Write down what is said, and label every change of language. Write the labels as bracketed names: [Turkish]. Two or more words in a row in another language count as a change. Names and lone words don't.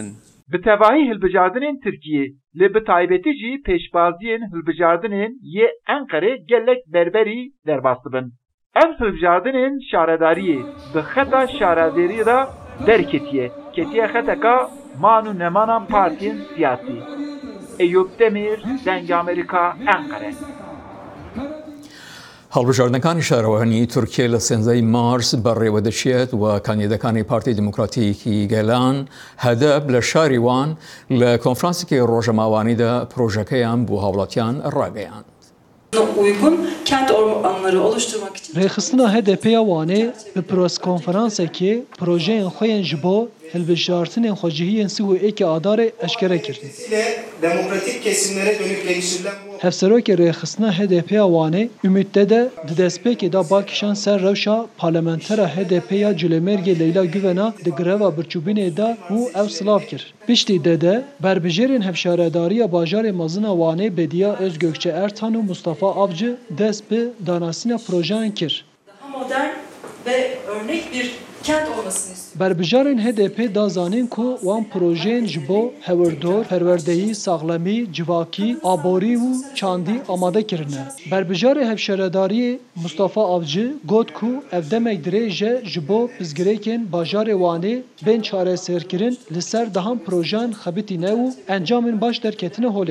[Kurdish] Bi tevahî hilbijardinên Tirkiyê lê bi taybetî jî pêşbaziyên hilbijardinên yê Enqerê gelek berberî derbas dibin. Ev hilbijardinên şaredariyê bi xeta şaredariyê de derketiye. Ketiye xeteka man û nemanan partiyên siyasî. Eyüp Demir, Deng Amerika, Enqere. [Central Kurdish] هەڵبژاردنەکانی شارەوەنی تورکیا لە 13 مارس بەڕێوە دەچێت و کاندیدەکانی پارتی دموکراتیکی گەلان هەدەب لە شاری وان لە کۆنفرانسێکی ڕۆژەماوانیدا پرۆژەکەیان بۆ هاوڵاتیان ڕاگەیاند. [Kurdish] Rêxistina HDP-ya Wanê bi pirskonferansekê projeyên xwe yên ji bo hilbijartinên xwecihiyên sih û êkê adarê eşkere kirin. Hevserokê rêxistina HDP-ya Wanê ümîdde de di destpêkê da bakişan ser rewşa parlamentera HDP-ya Culemêrgê Leyla Güven'a di greva birçûbînê da û ew silav kir. Piştî de berbijêrên hevşaredariya bajarê mezina Wanê Bediya Özgökçe Ertan û Mustafa Avcı dest bi danasîna projeyan kir. [Turkish] Daha modern ve örnek bir kent olmasını istiyor. [Kurdish] Berbijarên HDP da zanîn ku wan projeyên ji bo hewirdor, perwerdeyî, saxlemî, civakî, aborî û çandî amade kirine. Berbijarê hevşaredariyê Mustafa Avcı got ku ev demek dirêje ji bo pizgirêkên bajarê Wanê bên çareserkirin li ser dahan projeyan xebitî ne û encamên baş derketine holê.